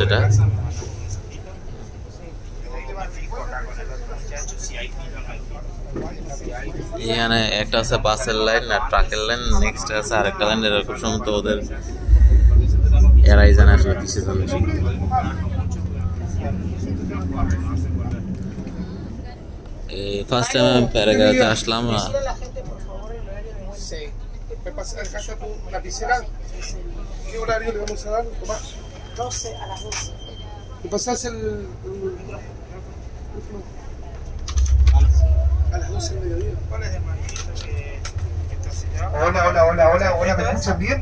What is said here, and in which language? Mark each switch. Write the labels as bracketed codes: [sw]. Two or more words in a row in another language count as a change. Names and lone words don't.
[bn] এটা এখানে একটা আছে বাসের লাইন আর ট্রাকের লাইন, নেক্সট আছে আরেকটা লাইন। এটা খুব সম্ভবত ওদের এরাই জানে আসলে কিসের জন্য। [en] first time [bn] আমি প্যারাগুয়েতে আসলাম। [es] ¿Me pasas acá tu lapicera? ¿Qué horario le vamos a dar, Tomás? 12 a las 12. ¿Me pasás a las 12 del mediodía? Hola, ¿me escuchan bien?